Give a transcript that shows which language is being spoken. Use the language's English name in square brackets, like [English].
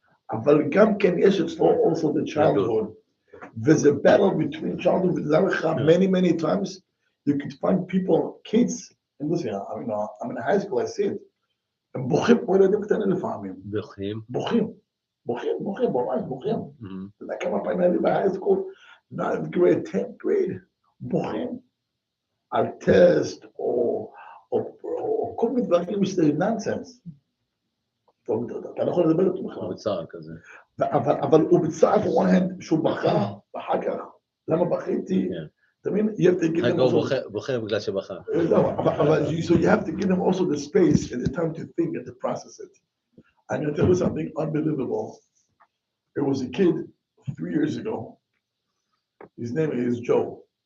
[Hebrew] אבל גם כן יש אצלו [English] also the childhood. [Hebrew] וזה [English] battle between childhood, [Hebrew] וזה לך [English] many times, you could find people, kids, and listen, I'm in high school, I see it, [Hebrew] הם בוכים כמו ילדים קטנים לפעמים. בוכים, ממש בוכים. אתה יודע כמה פעמים היה לי בהיי סקול, 9th grade, 10th grade, בוכים. על טסט, או כל מיני דברים שזה נונסנס. אתה לא יכול לדבר איתו בכלל. הוא בצער כזה. אבל הוא בצער [English] for one hand [Hebrew] שהוא בכה, ואחר כך, למה בכיתי? אתה מבין? [English] You have to give them also... [Hebrew] בוכה בגלל שבכה. אבל [English] so you have to give them also the space and the time to think and to process it. I'm going to tell you something unbelievable. There was a kid 3 years ago. His name is Joe.